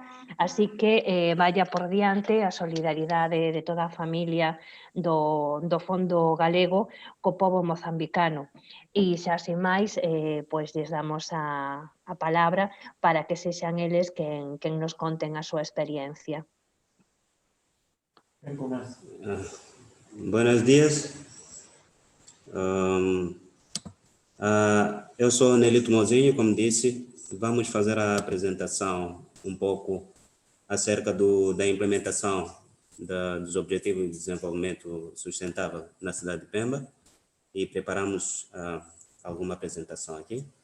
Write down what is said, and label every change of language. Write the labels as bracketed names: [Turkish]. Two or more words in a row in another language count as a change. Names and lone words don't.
[Galician] Así que vaya por diante a solidaridade de toda a familia do Fondo Galego co pobo mozambicano. E xa sin máis, pois lles damos a palabra para que sexan eles quen nos conten a súa experiencia. [Spanish] Buenos dias. [Portuguese] Eu sou Nelito Mozinho, como disse. Vamos fazer a apresentação um pouco acerca da implementação dos Objetivos de Desenvolvimento Sustentável na cidade de Pemba e preparamos alguma apresentação aqui.